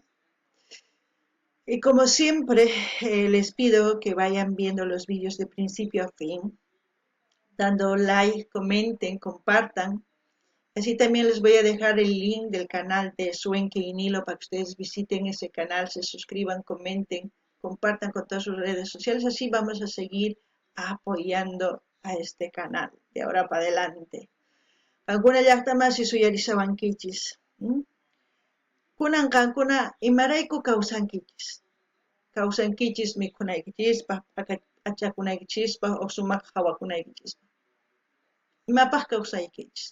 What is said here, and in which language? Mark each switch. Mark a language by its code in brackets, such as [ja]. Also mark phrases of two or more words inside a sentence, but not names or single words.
[es] Y como siempre, les pido que vayan viendo los vídeos de principio a fin, dando like, comenten, compartan. Así también les voy a dejar el link del canal de Suenque y Nilo para que ustedes visiten ese canal, se suscriban, comenten, compartan con todas sus redes sociales. Así vamos a seguir apoyando a este canal de ahora para adelante. [qu] Kankuna llaqtamasi suyarisawankichis. Kunan kankuna imarayku kawsankichis mikhunaykichispaq, achakunaykichispaq o sumaq hawakunaykichispaq. Imapaq kawsaykichis.